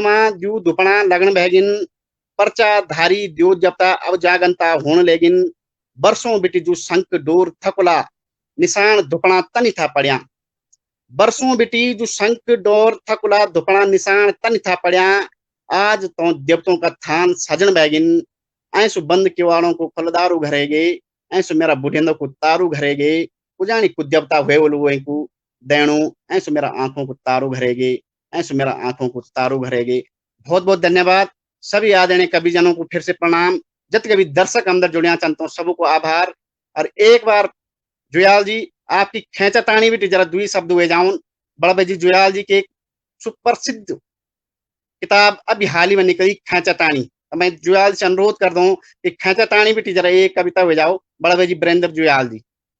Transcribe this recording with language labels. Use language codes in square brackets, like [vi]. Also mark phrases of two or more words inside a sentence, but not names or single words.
[gbm] में दियो दुपना लगन बैगिन, पर्चा धारी दियो देवता अब जागंता होने लेगिन, बरसों बिटी जो संक डोर थकुला निशान दुपना तनी था पड़िया, बरसों बिटी जो संक डोर थकुला दुपना निशान तनी था पड़िया, आज तो देवतों का थान सजन बैगिन, ऐसु बंद किवाड़ों को फलदारू घरेगे, ऐसु मेरा बुढ़ेंदो को तारू घरेगे, कुजानी को देवता हुए को देणु, ऐसु मेरा आंखों को तारू घरेगे, ऐसु मेरा आंखों को तारू घरेगे। [hi] बहुत बहुत धन्यवाद सभी आदरणीय कवि जनों को फिर से प्रणाम, जत कभी दर्शक अंदर जुड़िया चाहता हूँ सबको आभार। और एक बार जुयाल जी आपकी खेचा ताणी भी जरा दुई शब्द हुए जाऊन, बड़ा भाई जी जुयाल जी के सुप्रसिद्ध किताब अभी हाल ही में निकली खेचा ताणी, तो मैं जुयाल से अनुरोध कर दूं कि खेचा ताणी भी जरा एक कविता हो जाओ, बड़ा भाई जी ब्रेंद्र जुयाल जी।